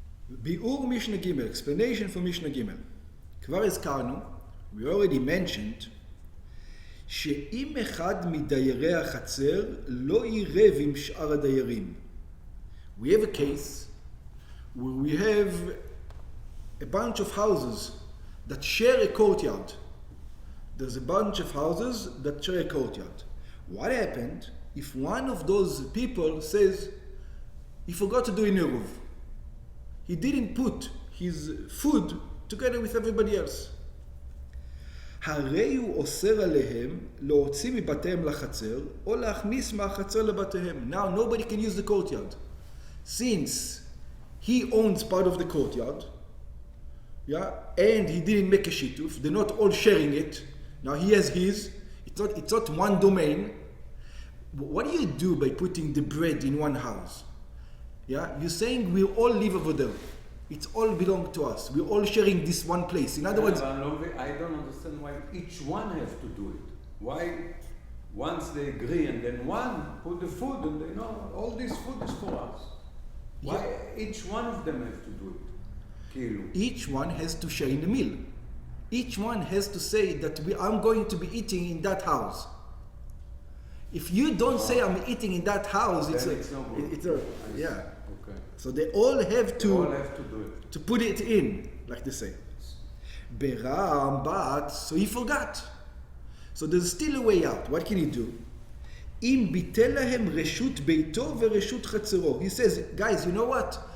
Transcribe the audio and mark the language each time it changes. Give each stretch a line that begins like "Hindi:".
Hebrew: ביאור משנה ג',
English: explanation for
Hebrew: משנה ג'. כבר הזכרנו,
English: we already mentioned,
Hebrew: שאם אחד מדיירי החצר לא יירב עם שאר הדיירים.
English: We have a case where we have a bunch of houses that share a courtyard. There's a bunch of houses that share a courtyard. What happened if one of those people says he forgot to do an Eruv? He didn't put his food together with everybody else.
Hebrew: הרי הוא אוסר עליהם להוציא מבתיהם לחצר או להכניס מהחצר לבתיהם.
English: Now nobody can use the courtyard. Since he owns part of the courtyard, yeah, and he didn't make a shituf, they're not all sharing it. Now he has his, it's not one domain. What do you do by putting the bread in one house? Yeah, you're saying we all live over there. It's all belong to us. We're all sharing this one place. In other words, I don't understand why each one has to do it. Why once they agree and then one put the food and they know all this food is for us. Why each one of them has to do it? Each one has to share in the meal. Each one has to say that I'm going to be eating in that house. If you don't say I'm eating in that house, it's yeah. Okay. So they all have to do it. To put it in, like they say. But so he forgot. So there's still a way out. What can he do?
Hebrew: אם ביטל להם רשות ביתו ורשות חצרו.
English: He says, guys, you know what?